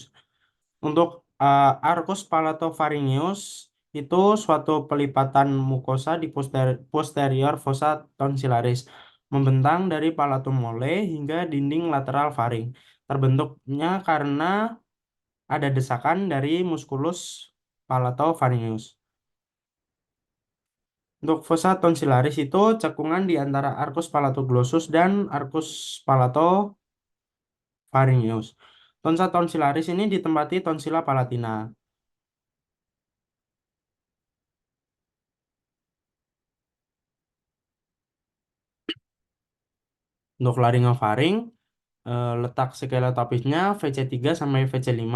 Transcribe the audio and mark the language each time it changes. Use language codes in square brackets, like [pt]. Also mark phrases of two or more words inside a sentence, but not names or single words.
[id] Untuk [la] arcus palatopharyngeus [id] itu suatu pelipatan mukosa di posterior [la] fossa tonsillaris, [id] membentang dari [la] palatum mole [id] hingga dinding lateral faring. Terbentuknya karena ada desakan dari [la] musculus palatopharyngeus. [id] Untuk [la] fossa tonsillaris [id] itu cekungan di antara [la] arcus palatoglossus [id] dan [la] arcus palatopharyngeus. Tonsa tonsillaris [id] ini ditempati [la] tonsilla palatina. [id] Untuk laringofaring, letak skeletopisnya VC3 sampai VC5.